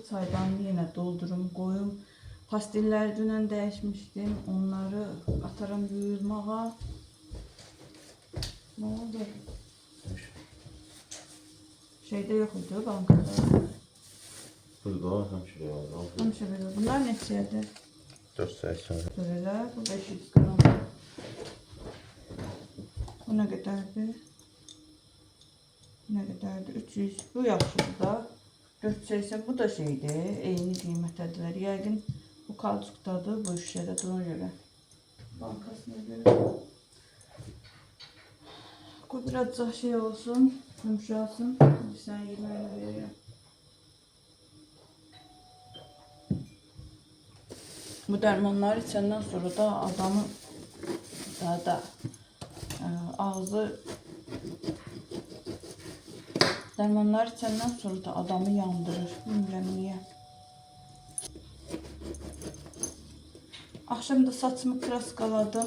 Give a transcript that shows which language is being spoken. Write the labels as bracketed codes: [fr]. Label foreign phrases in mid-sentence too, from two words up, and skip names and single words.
[az] Çaydanı yenə doldurum, qoyum. Pastilləri dünən dəyişmişdim. Onları ataram yuyulmağa. Nə oldu? Şeydə yox idi, bankada. Burada həmişə var. Həmişə belə. Bunlar neçəyədir? 480. [tr] Böyle, bu 500 gram. Bu ne kadardı? Ne kadardı? [az] 300. Bu yaxşıdır da. 480. Bu da şeydi. Eyni qiymətədirlər. Yəqin bu kalçukdadır. Bu şişədə ona görə. Bankasına görə. [tr] Bu birazcık şey olsun. Yumuşasın. Şimdi sen yemeğini veriyorum. [az] Bu dərmanları içəndən sonra da adamı da ağzı dərmanları içəndən sonra da adamı yandırır. Bilmirəm niyə. Axşam da saçımı kraskaladım.